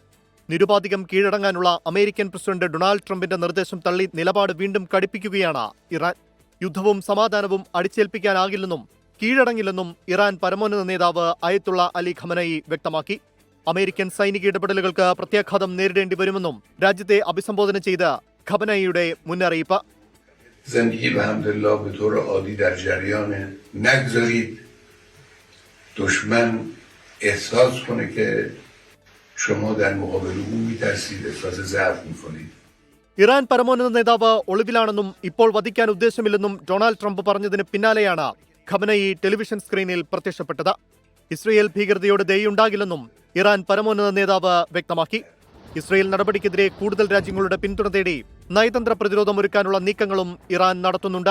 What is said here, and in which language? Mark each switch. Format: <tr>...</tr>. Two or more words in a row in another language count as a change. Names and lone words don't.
<ml>നിരുപാധികം കീഴടങ്ങാനുള്ള അമേരിക്കൻ പ്രസിഡന്റ് ഡൊണാൾഡ് ട്രംപിന്റെ നിർദ്ദേശം തള്ളി നിലപാട് വീണ്ടും കടുപ്പിക്കുകയാണ് ഇറാൻ. യുദ്ധവും സമാധാനവും അടിച്ചേൽപ്പിക്കാനാകില്ലെന്നും കീഴടങ്ങില്ലെന്നും ഇറാൻ പരമോന്നത നേതാവ് അയത്തുള്ള അലി ഖമനേയി വ്യക്തമാക്കി. അമേരിക്കൻ സൈനിക ഇടപെടലുകൾക്ക് പ്രത്യാഘാതം നേരിടേണ്ടി വരുമെന്നും രാജ്യത്തെ അഭിസംബോധന ചെയ്ത് ഖമനേയിയുടെ മുന്നറിയിപ്പ്.</ml> <fa>دشمن احساس کنه که شما در مقابل او میترسید، احساس ضعف میکنید.</fa> <ml>ഇറാൻ പരമോന്നത നേതാവ് ഒളിവിലാണെന്നും ഇപ്പോൾ വധിക്കാൻ ഉദ്ദേശമില്ലെന്നും ഡൊണാൾഡ് ട്രംപ് പറഞ്ഞതിന് പിന്നാലെയാണ് ഖമനേയി ടെലിവിഷൻ സ്ക്രീനിൽ പ്രത്യക്ഷപ്പെട്ടത്. ഇസ്രയേൽ ഭീകരതയോട് ദയുണ്ടാകില്ലെന്നും ഇറാൻ പരമോന്നത നേതാവ് വ്യക്തമാക്കി. ഇസ്രയേൽ നടപടിക്കെതിരെ കൂടുതൽ രാജ്യങ്ങളുടെ പിന്തുണ തേടി നയതന്ത്ര പ്രതിരോധമൊരുക്കാനുള്ള നീക്കങ്ങളും ഇറാൻ നടത്തുന്നുണ്ട്.</ml>